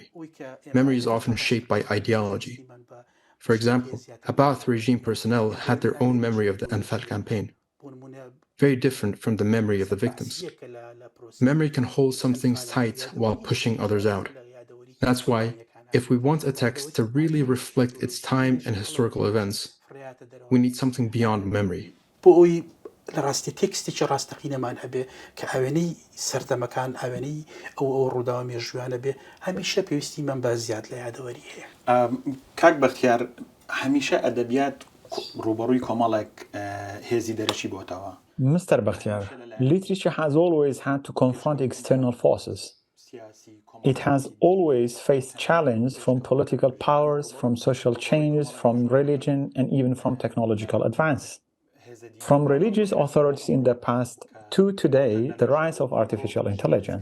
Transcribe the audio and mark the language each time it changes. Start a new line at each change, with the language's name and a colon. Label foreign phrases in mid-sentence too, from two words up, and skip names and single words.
English: Memory is often shaped by ideology. For example, Ba'ath regime personnel had their own memory of the Anfal campaign, very different from the memory of the victims. Memory can hold some things tight while pushing others out. That's why, if we want a text to really reflect its time and historical events, we need something beyond memory.
Central Kurdish: لڕاستی تێکستێکی ڕاستەقینەمان هەبێ کە ئەوێنەی سەردەمەکان ئەوێنەی ئەو ڕووداوە مێژوویانە بێ هەمیشە پێویستی من بە زیاد لە یادەوەری هەیە. کاک بەختیار هەمیشە ئەدەبیات ڕوبەڕووی کۆمەڵێک هێزی دەرەچی بۆتەوە.
English: Mr. Bachtyar, literature has always had to confront external forces. It has always faced challenge from political powers, from social changes, from religion, and even from technological advance. From religious authorities in the past to today, the rise of artificial intelligence.